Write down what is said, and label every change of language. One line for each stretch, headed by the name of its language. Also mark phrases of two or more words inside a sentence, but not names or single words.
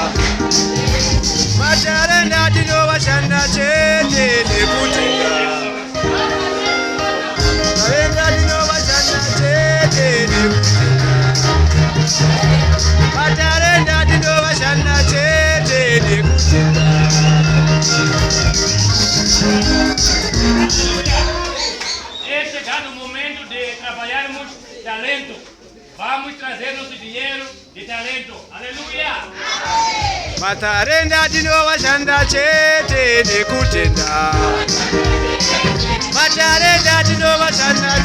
Shona: Matarenda tinovashanda chete nekutenda. Matarenda tinovashanda chete nekutenda. Matarenda tinovashanda chete nekutenda.
Portuguese: É chegado o momento de trabalharmos talento. Vamos trazer nosso dinheiro de talento. Aleluia!
Shona: Matarenda tinovashanda chete nekutenda. Matarenda tinovashanda